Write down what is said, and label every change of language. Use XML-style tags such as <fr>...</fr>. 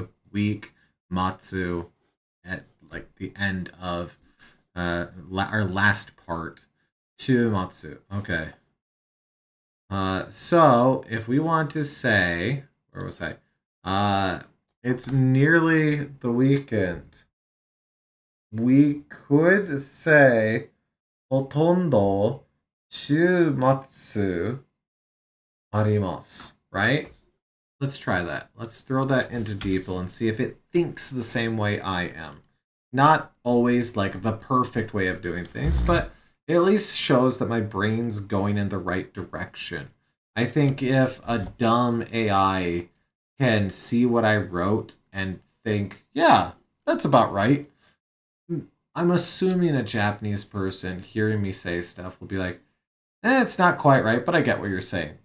<en>Week, matsu, at like the end of our last part. Shumatsu. Okay. So if we want to say, where was I? It's nearly the weekend. We could say</en> <ja>ほとんど週末あります,</ja> <en>right? Let's try that. Let's throw that into DeepL and see if it thinks the same way I am. Not always like the perfect way of doing things, but it at least shows that my brain's going in the right direction. I think if a dumb AI can see what I wrote and think, yeah, that's about right, I'm assuming a Japanese person hearing me say stuff will be like, it's not quite right, but I get what you're saying.</en>